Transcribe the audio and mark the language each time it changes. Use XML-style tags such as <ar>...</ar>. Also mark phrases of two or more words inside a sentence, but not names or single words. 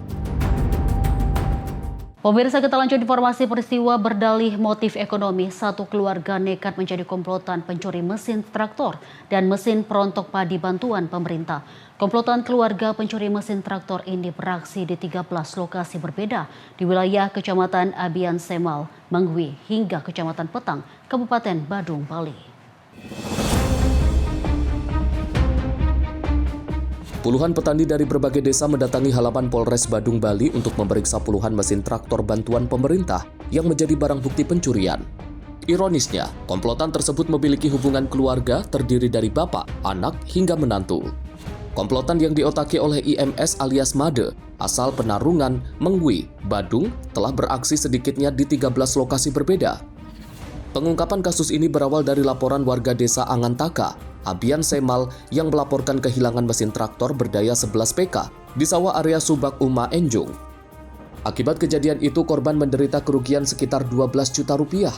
<id>Pemirsa, kita lanjut informasi peristiwa berdalih motif ekonomi. Satu keluarga nekat menjadi komplotan pencuri mesin traktor dan mesin perontok padi bantuan pemerintah. Komplotan keluarga pencuri mesin traktor ini beraksi di 13 lokasi berbeda di wilayah Kecamatan Abian Semal, Mengwi, hingga Kecamatan Petang, Kabupaten Badung, Bali. Puluhan petani dari berbagai desa mendatangi halaman Polres Badung, Bali untuk memeriksa puluhan mesin traktor bantuan pemerintah yang menjadi barang bukti pencurian. Ironisnya, komplotan tersebut memiliki hubungan keluarga terdiri dari bapak, anak, hingga menantu. Komplotan yang diotaki oleh IMS alias Made, asal Penarungan, Mengwi, Badung, telah beraksi sedikitnya di 13 lokasi berbeda. Pengungkapan kasus ini berawal dari laporan warga desa Angantaka, Abian Semal, yang melaporkan kehilangan mesin traktor berdaya 11 PK di sawah area Subak Uma Enjung. Akibat kejadian itu, korban menderita kerugian sekitar 12 juta rupiah.</id>